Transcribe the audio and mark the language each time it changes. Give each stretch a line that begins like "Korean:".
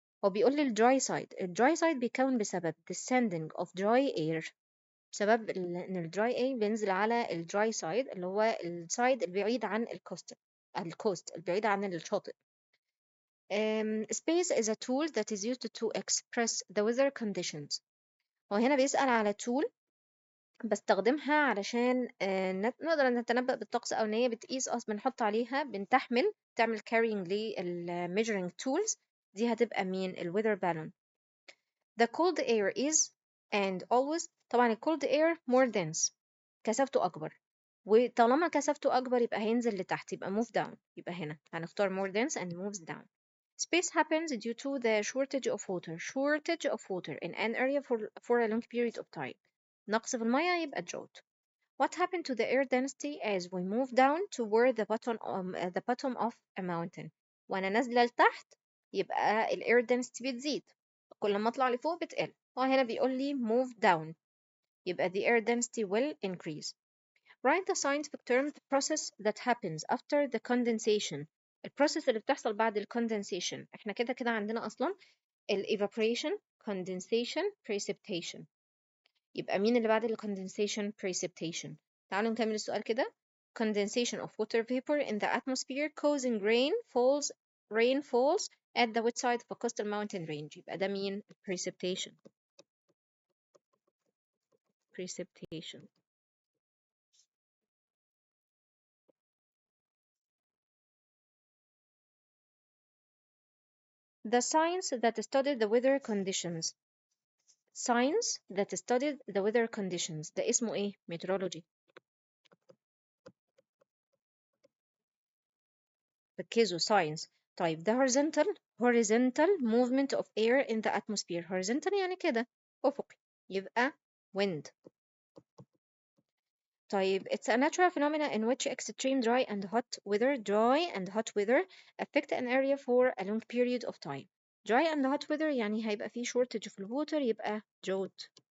Arabic: هو بيقول لي dry side بيكون بسبب descending of dry air بسبب ان الدراي اي بينزل على الدراي سايد اللي هو السايد البعيد عن الكوست البعيد عن الشاطئ.
English: Space is a tool that is used to express the weather conditions.
Arabic: وهنا بيسأل على tool بستخدمها علشان نقدر نتنبأ بالطقس أو إن هي بتقيس بنحط عليها بنتحمل تعمل carrying measuring tools. دي هتبقى مين؟ weather balloon.
English: The cold air is and always.
Arabic: طبعا cold air more dense كثافته أكبر وطالما كثافته أكبر يبقى هينزل لتحت يبقى move down. يبقى هنا هنختار
English: more dense and moves down. Space happens due to the shortage of water in an area for a long period of time.
Arabic: نقص في المية يبقى drought.
English: What happened to the air density as we move down toward the bottom of a mountain؟
Arabic: وأنا نازلة لتحت يبقى ال air density بتزيد، كل ما اطلع لفوق بتقل. وهنا بيقول لي move down، يبقى the air density will increase.
English: Write the scientific term the process that happens after the condensation.
Arabic: البروسيس اللي بتحصل بعد ال condensation. احنا كده كده عندنا اصلا ال evaporation, condensation, precipitation. يبقى مين اللي بعد ال condensation؟ precipitation. تعالوا نكمل السؤال كده.
English: Condensation of water vapor in the atmosphere causing rain falls at the wet side of a coastal mountain range.
Arabic: يبقى ده مين؟ precipitation.
English: precipitation. The science that studied the weather conditions. Science that studied the weather conditions.
Arabic: ده اسمه ايه؟ meteorology. ركزوا science. طيب ده horizontal movement of air in the atmosphere. horizontal يعني كده أفقي، يبقى wind.
English: طيب it's a natural phenomena in which extreme dry and hot weather affect an area for a long period of time.
Arabic: dry and hot weather يعني هيبقى فيه shortage في الووتر، يبقى drought.